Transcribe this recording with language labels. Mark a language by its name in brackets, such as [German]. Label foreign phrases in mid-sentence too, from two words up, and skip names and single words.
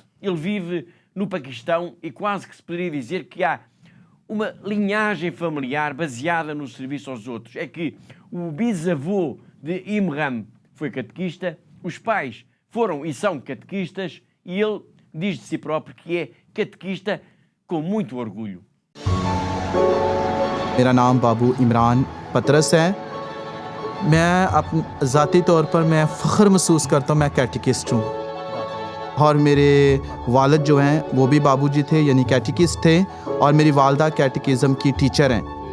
[Portuguese] Ele vive no Paquistão e quase que se poderia dizer que há uma linhagem familiar baseada no serviço aos outros. É que o bisavô de Imran foi catequista, os pais foram e são catequistas e ele diz de si próprio que é catequista com muito orgulho. [Urdu] میرا نام بابو عمران پطرس ہے. میں ذاتی طور پر میں فخر محسوس کرتا ہوں میں کیٹیکسٹ ہوں اور میرے والد جو ہیں وہ بھی بابوجی تھے یعنی کیٹیکسٹ تھے اور میری والدہ کیٹیکزم کی ٹیچر ہیں.